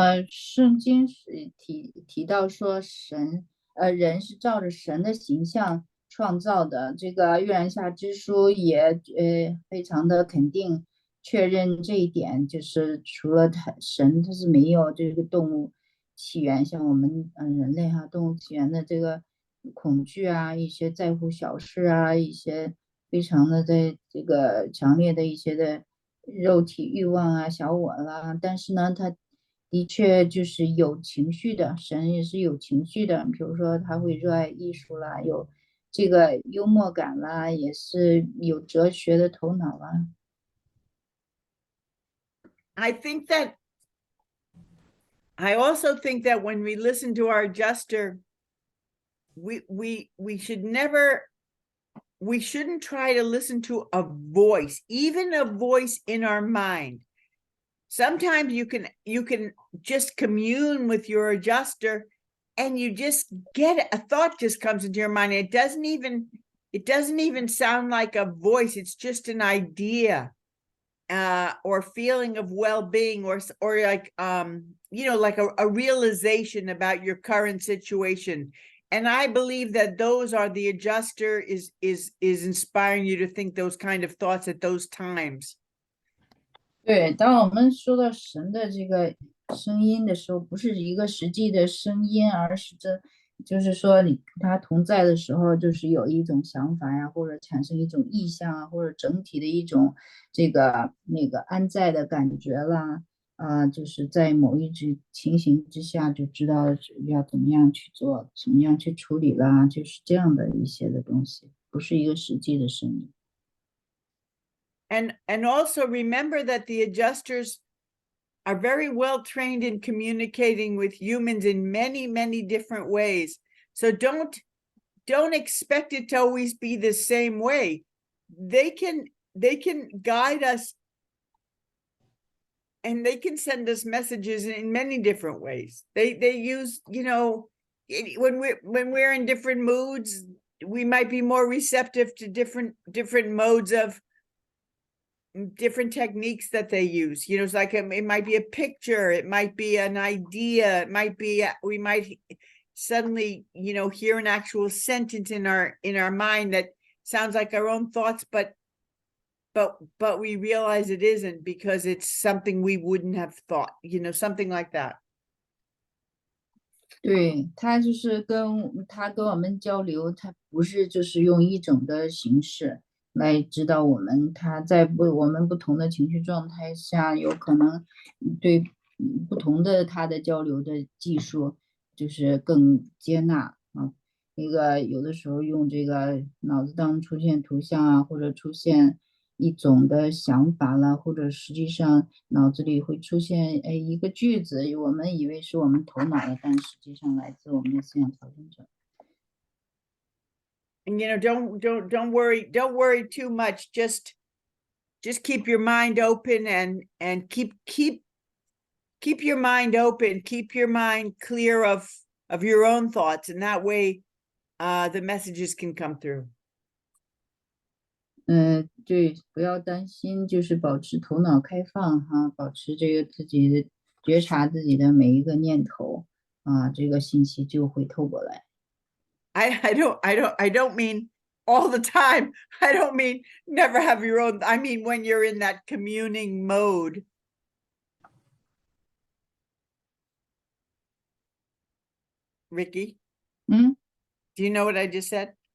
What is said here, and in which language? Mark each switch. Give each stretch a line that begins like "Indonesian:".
Chinese: 圣经是提到说人是照着神的形象创造的，这个月亮下之书也非常的肯定确认这一点，就是除了神他是没有这个动物起源，像我们人类动物起源的这个恐惧啊，一些在乎小事啊，一些非常的在这个强烈的一些的肉体欲望啊，小我啦，但是呢他的确就是有情绪的，神也是有情绪的，比如说他会热爱艺术啦，有这个幽默感啦，也是有哲学的头脑啦。
English: I also think that when we listen to our adjuster, we shouldn't try to listen to a voice, even a voice in our mind. Sometimes you can just commune with your adjuster and you just get a thought just comes into your mind. It doesn't even sound like a voice. It's just an idea or feeling of well-being or like like a realization about your current situation. And I believe that those are the adjuster is inspiring you to think those kind of thoughts at those times.
Chinese: 对，当我们说到神的这个声音的时候，不是一个实际的声音，而是就是说你跟他同在的时候，就是有一种想法呀，或者产生一种意象啊，或者整体的一种这个安在的感觉啦，就是在某一种情形之下就知道要怎么样去做，怎么样去处理啦，就是这样的一些的东西，不是一个实际的声音。
English: And also remember that the adjusters are very well trained in communicating with humans in many, many different ways. So don't expect it to always be the same way. They can guide us and they can send us messages in many different ways. They use, when we're in different moods, we might be more receptive to different modes of different techniques that they use. It's like it might be a picture, it might be an idea, it might be we might suddenly hear an actual sentence in our mind that sounds like our own thoughts, but we realize it isn't because it's something we wouldn't have thought, something like that.
Chinese: 对，他就是跟我们交流，他不是就是用一种的形式来指导我们，他在我们不同的情绪状态下，有可能对不同的他的交流的技术，就是更接纳啊。那个有的时候用这个脑子当出现图像啊，或者出现一种的想法了，或者实际上脑子里会出现一个句子，我们以为是我们头脑的，但实际上来自我们的思想调整者。
English: And don't worry too much. Just keep your mind open and keep your mind open. Keep your mind clear of your own thoughts, and that way, the messages can come through.
Chinese: 对，不要担心，就是保持头脑开放哈，保持这个自己的觉察自己的每一个念头啊，这个信息就会透过来。
English: I don't mean all the time. I don't mean never have your own. I mean when you're in that communing mode. Ricky, do you know what I just said?